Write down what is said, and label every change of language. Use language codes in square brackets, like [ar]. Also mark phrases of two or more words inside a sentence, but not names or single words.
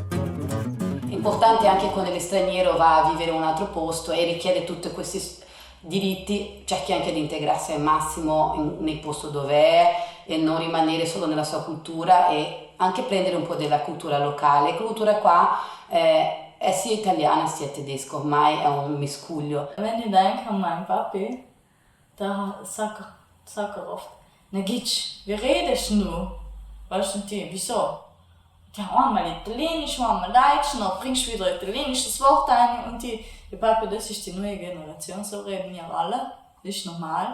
[it] Importante anche quando l'straniero va a vivere in un altro posto e richiede tutti questi diritti, cerchi anche di integrarsi al massimo nel posto dove è e non rimanere solo nella sua cultura e anche prendere un po' della cultura locale. La cultura qua è sia italiana sia tedesca, ormai è un miscuglio. [de] Wenn ich denke an meinen Papi, da sagt er oft, na Gitsch, wie redest du? Weißt du, wieso? Ja, einmal Italienisch, einmal Deutsch, dann bringst du wieder italienisches Wort ein und die Papi, das ist die neue Generation, so reden ja alle, das ist normal.